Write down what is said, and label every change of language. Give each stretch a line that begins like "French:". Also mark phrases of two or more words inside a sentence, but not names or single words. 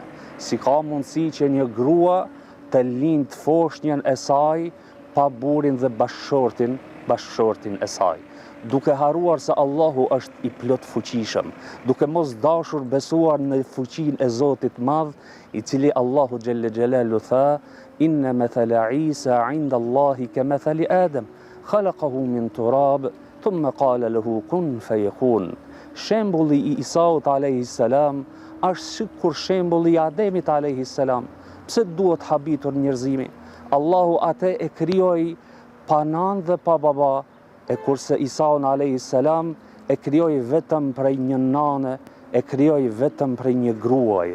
Albanian: Si ka mundësi që një grua të lindë foshnjën e saj pa burin dhe bashkëshortin e saj. Duke haruar se Allahu është I plot fuqishëm, duke mos dashur besuar në fuqinë e Zotit madh, I cili Allahu
Arabic: جل جلاله
Albanian: tha
Arabic: إن مثل عيسى عند الله كمثل آدم خلقه من تراب ثم قال له كن فيكون.
Albanian: Shembulli I Isaut
Arabic: عليه السلام
Albanian: është sikur shembulli I Ademit
Arabic: عليه السلام.
Albanian: Pse duhet habitur njerëzimi? Allahu atë e krijoi pa nan dhe pa baba, e kurse Isaun
Arabic: عليه السلام
Albanian: e krijoi vetëm prej një nane, e krijoi vetëm prej një gruaje.